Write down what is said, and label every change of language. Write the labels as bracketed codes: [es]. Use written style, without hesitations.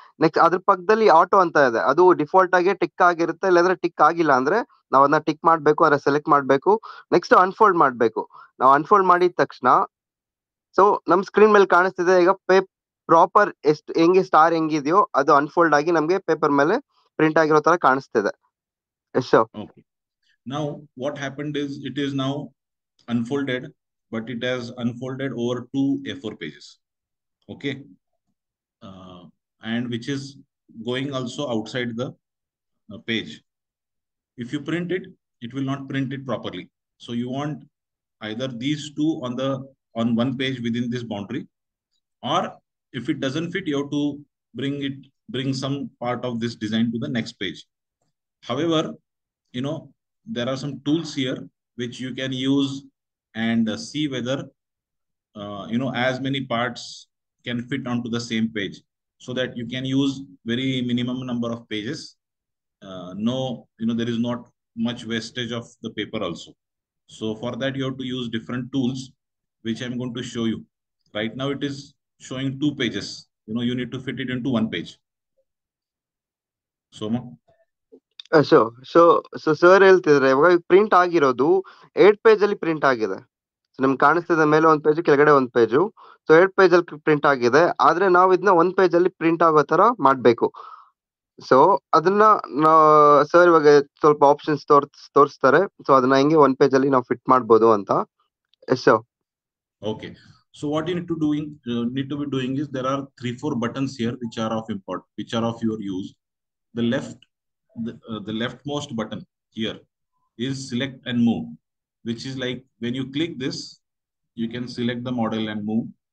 [kn] Next ಅದ್ರ ಪಕ್ಕದಲ್ಲಿ auto ಅಂತ ಇದೆ. ಅದು ಡಿಫಾಲ್ಟ್ ಆಗಿ ಟಿಕ್ ಆಗಿರುತ್ತೆ, ಇಲ್ಲಾಂದ್ರೆ ಟಿಕ್ ಆಗಿಲ್ಲ ಅಂದ್ರೆ ನಾವ್ ಅದನ್ನ ಟಿಕ್ ಮಾಡ್ಬೇಕು, ಅದ್ರ ಸೆಲೆಕ್ಟ್ ಮಾಡ್ಬೇಕು. ನೆಕ್ಸ್ಟ್ ಅನ್ಫೋಲ್ಡ್ ಮಾಡ್ಬೇಕು. ನಾವು ಅನ್ಫೋಲ್ಡ್ ಮಾಡಿದ ತಕ್ಷಣ ಸೊ ನಮ್ ಸ್ಕ್ರೀನ್ ಮೇಲೆ ಕಾಣಿಸ್ತಿದೆ ಈಗ ಪ್ರಾಪರ್ ಎಷ್ಟು ಹೆಂಗೆ ಸ್ಟಾರ್ ಹೆಂಗಿದೆಯೋ ಅದು ಅನ್ಫೋಲ್ಡ್ ಆಗಿ ನಮ್ಗೆ ಪೇಪರ್ ಮೇಲೆ ಪ್ರಿಂಟ್ ಆಗಿರೋ ತರ ಕಾಣಿಸ್ತಿದೆ. [en] Yes Okay. Now what happened is it is now unfolded, but it has unfolded over 2 A4 pages. Okay, and which is going also outside the page. If you print it, it will not print it properly. So you want either these two on one page within this boundary, or if it doesn't fit, you have to bring some part of this design to the next page. However, there are some tools here which you can use and see whether as many parts can fit onto the same page, so that you can use very minimum number of pages. No, there is not much wastage of the paper also. So for that you have to use different tools, which I'm going to show you. Right now it is showing 2 pages. You need to fit it into 1 page. Soma. [kn] So so so sir ಹೇಳ್ತಿದ್ರೆ ಇವಾಗ print ಆಗಿರೋದು 8 page ಅಲ್ಲಿ print ಆಗಿದೆ. ನಿಮ್ಗೆ ಕಾಣಿಸ್ತಿದೆ ಮೇಲೆ 1 page, ಕೆಳಗಡೆ 1 page. So 8 page ಅಲ್ಲಿ ಪ್ರಿಂಟ್ ಆಗಿದೆ. ಆದ್ರೆ ನಾವು ಇದನ್ನ 1 ಪೇಜ್ ಅಲ್ಲಿ ಪ್ರಿಂಟ್ ಆಗೋ ತರ ಮಾಡ್ಬೇಕು. ಸೊ ಅದನ್ನ ಸರ್ ಇವಾಗ ಸ್ವಲ್ಪ ಆಪ್ಷನ್ಸ್ ತೋರಿಸ್ತಾರೆ. ಸೊ ಅದನ್ನ ಹೆಂಗೆ 1 ಪೇಜ್ ಅಲ್ಲಿ ನಾವು ಫಿಟ್ ಮಾಡ್ಬೋದು ಅಂತ. [en] Yes sir. Okay, so what you need to be doing is there are 3-4 buttons here which are of your use. The leftmost button here is select and move, which is like when you click this, you can select the model and move.